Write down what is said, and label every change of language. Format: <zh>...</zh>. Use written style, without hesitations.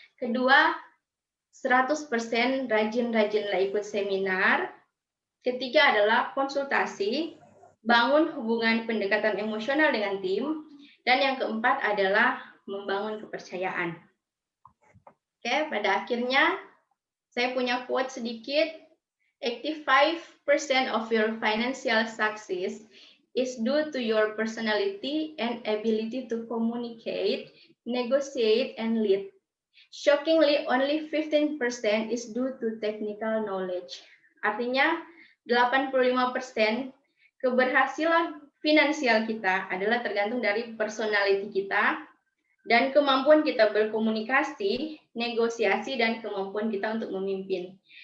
<id>Kedua, 100% rajin-rajinlah ikut seminar. Ketiga adalah konsultasi, bangun hubungan pendekatan emosional dengan tim. Dan yang keempat adalah membangun kepercayaan. Oke, pada akhirnya saya punya quote sedikit.</id> <en>85% of your financial success is due to your personality and ability to communicate, negotiate, and lead. Shockingly, only 15% is due to technical knowledge.</en> <id>Artinya, 85% keberhasilan finansial kita adalah tergantung dari personality kita dan kemampuan kita berkomunikasi, negosiasi, dan kemampuan kita untuk memimpin.</id>